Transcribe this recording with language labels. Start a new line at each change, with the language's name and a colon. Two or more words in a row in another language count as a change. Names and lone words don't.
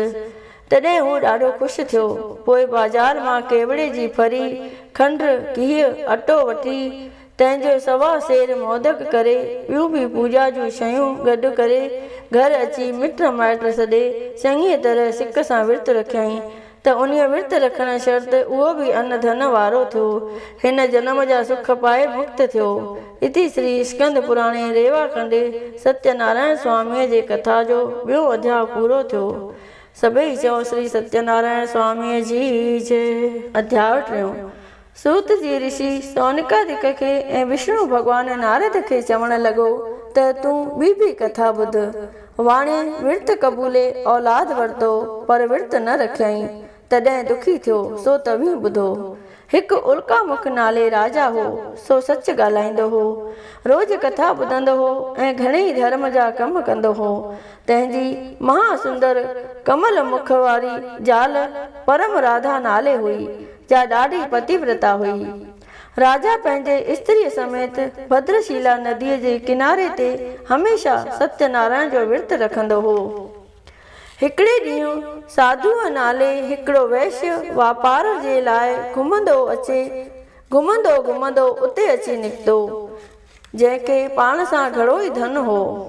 Sindhi: तॾहिं हू ॾाढो ख़ुशि थियो। पोइ बाज़ार मां केवड़े जी फरी, खंड, गिहु, अटो वठी तंहिंजो 1.25 सेर मोदक करे ॿियूं बि पूॼा जूं शयूं गॾु करे घर अची मिट माइट सॾे चङी तरह सिक सां विर्त रखियईं त उन्हीअ विर्त रखण शर्त उहो बि अन्न धन वारो थियो। हिन जनम जा सुख पाए मुक्त थियो।
Sanskrit: इति श्री स्कंद पुराणे रेवाखंड
Sindhi: सत्यनारायण स्वामीअ जे कथा जो ॿियों अध्याय पूरो थियो। सभई चओ श्री सत्यनारायण स्वामीअ जी जय। अध्याय 3। सूत जी ऋषि सौनिकादिक खे ऐं विष्णु भॻवान नारद खे चवण लॻो त तूं ॿी कथा ॿुध। वाणे विर्त क़बूले औलाद वरितो पर विर्त न रखियईं, तॾहिं दुखी थियो सो तव्हीं ॿुधो। हिकु उल्कामुख नाले राजा हो, सो सच ॻाल्हाईंदो हो, रोज़ कथा ॿुधंदो हो ऐं घणेई धर्म जा कम कंदो हो। तंहिंजी महासुंदर कमल मुख वारी ज़ाल परम राधा नाले हुई, जा ॾाढी पतिव्रता हुई। राजा पंहिंजे स्त्रीअ समेत भद्रशीला नदीअ जे किनारे ते हमेशा सत्यनारायण जो विर्त रखंदो हो। हिकिड़े ॾींहुं साधूअ नाले हिकिड़ो वैश्य वापार जे लाइ घुमंदो उते अची निकितो, जंहिंखे पाण सां घणो ई धन हो।